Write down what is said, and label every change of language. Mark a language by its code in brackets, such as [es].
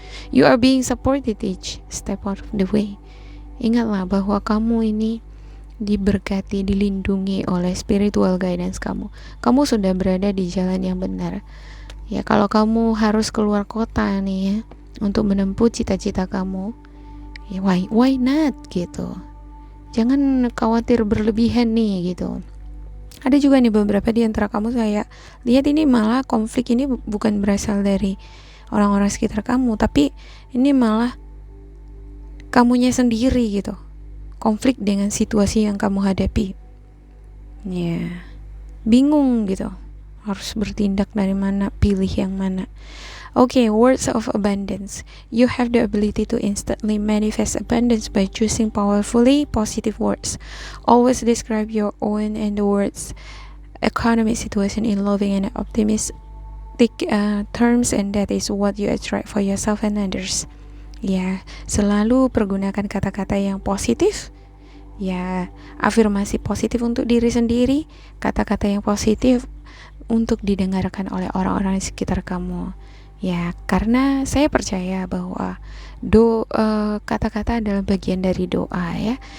[en] You are being supported each step of the way. [id] Ingatlah bahwa kamu ini diberkati, dilindungi oleh spiritual guidance kamu. Kamu sudah berada di jalan yang benar. Ya, kalau kamu harus keluar kota nih ya, untuk menempuh cita-cita kamu, ya [en] why not [id] gitu. Jangan khawatir berlebihan nih gitu. Ada juga nih beberapa di antara kamu saya lihat ini malah konflik ini bukan berasal dari orang-orang sekitar kamu, tapi ini malah kamunya sendiri gitu. Konflik dengan situasi yang kamu hadapi. Ya, bingung gitu. Harus bertindak dari mana, pilih yang mana. [en] Okay, words of abundance. You have the ability to instantly manifest abundance by choosing powerfully positive words. Always describe your own and the words economic situation in loving and optimistic terms, and that is what you attract for yourself and others. [id] Ya, selalu pergunakan kata-kata yang positif. Ya, afirmasi positif untuk diri sendiri, kata-kata yang positif untuk didengarkan oleh orang-orang di sekitar kamu. Ya, karena saya percaya bahwa kata-kata adalah bagian dari doa ya.